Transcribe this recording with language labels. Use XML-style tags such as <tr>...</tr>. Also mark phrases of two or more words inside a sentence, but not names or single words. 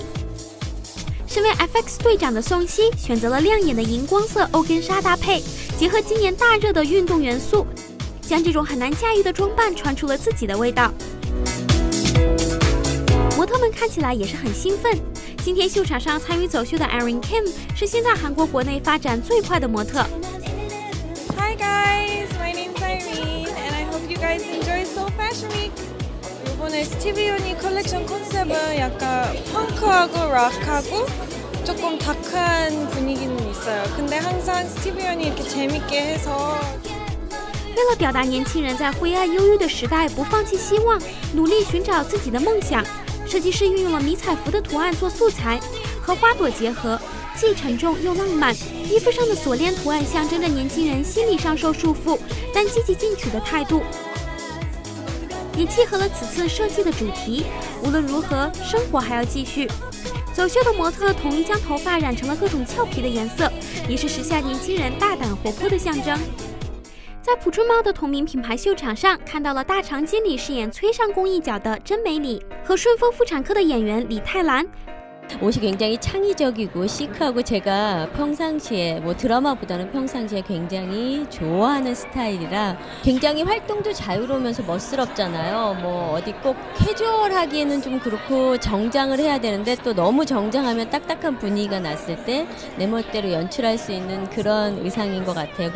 <zh>身为 FX 队长的宋茜选择了亮眼的荧光色欧根纱搭配，结合今年大热的运动元素，将这种很难驾驭的装扮穿出了自己的味道。模特们看起来也是很兴奋。今天秀场上参与走秀的 Irene Kim 是现在韩国国内发展最快的模特。</zh> <en>Hi guys, my name's Irene, and I hope you guys enjoy Seoul Fashion Week.</en> <ko>이번에 스티비 요니 컬렉션 컨셉은 약간 펑크하고 락하고 조금 다크한 분위기는 있어요. 근데 항상 스티비 요니 이렇게 재밌게 해서.</ko> <zh>为了表达年轻人在灰暗忧郁的时代不放弃希望，努力寻找自己的梦想，设计师运用了迷彩服的图案做素材，和花朵结合，既沉重又浪漫。衣服上的锁链图案象征着年轻人心理上受束缚但积极进取的态度，也契合了此次设计的主题。无论如何，生活还要继续。走秀的模特统一将头发染成了各种俏皮的颜色，也是时下年轻人大胆活泼的象征。在朴春茂的同名品牌秀场上，看到了大长今里饰演崔尚宫一角的真美里和顺丰妇产科的演员李泰兰。</zh> <ko>옷이 굉장히 창의적이고 시크하고 제가 평상시에 뭐 드라마보다는 평상시에 굉장히 좋아하는 스타일이라 굉장히 활동도 자유로우면서 멋스럽잖아요. 뭐 어디 꼭 캐주얼하기에는 좀 그렇고 정장을 해야 되는데 또 너무 정장하면 딱딱한 분위기가 났을 때 내 멋대로 연출할 수 있는 그런 의상인 것 같아요.</ko>